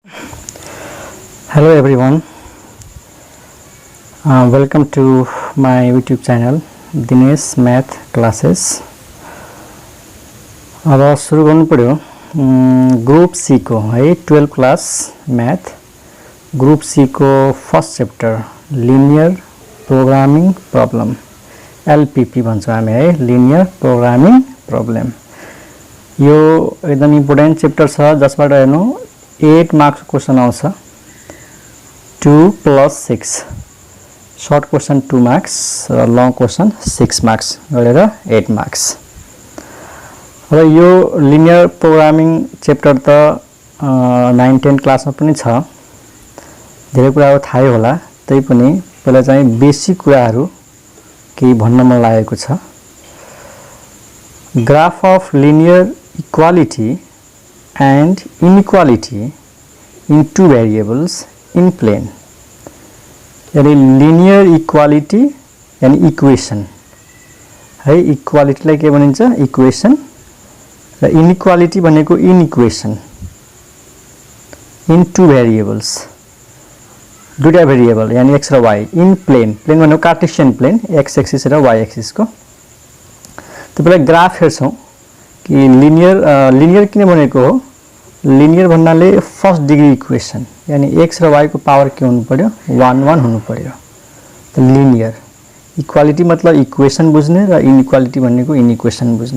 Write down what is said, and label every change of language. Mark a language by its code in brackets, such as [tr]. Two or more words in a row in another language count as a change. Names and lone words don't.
[en] Hello everyone, welcome to my YouTube channel Dinesh Math Classes. [ne] अब सुरु गर्नु पर्यो [en] group C [ne] को है [en] 12 class math group C [ne] को [en] first chapter linear programming problem LPP [ne] भन्छौं हामी है [en] linear programming problem. [ne] यो एकदम इम्पोर्टेन्ट चैप्टर छ जसबाट हेर्नु [en] 8 marks question [ne] आउँछ [en] 2 + 6 short question 2 marks [ne] र [en] long question 6 marks [ne] गरेर 8 मार्क्स। र यो [en] linear programming chapter [ne] त 9 10 क्लासमा पनि छ धेरै कुराहरु थाहै होला तै पनि पहिला चाहिँ बेसिक कुराहरु केही भन्न मन लागेको छ। [en] graph of linear equality and inequality in two variables in plane यानी linear equality यानी equation है equality [ne] लाई के भनिन्छ [en] equation र inequality भनेको inequation in two variables दुईटा भेरिएबल यानी x र y in plane plane भनेको Cartesian plane x axis र y axis को। [ne] त पहिला ग्राफ हेर्छौं कि लिनियर किन भनेको हो लिनियर भन्नाले [en] first degree equation [ne] यानी x र y को पावर के हुनु पर्यो 1 1 हुनु पर्यो। त [en] linear equality [ne] मतलब इक्वेशन बुझ्ने र इनइक्वालिटी भनेको इनइक्वेशन बुझ्ने।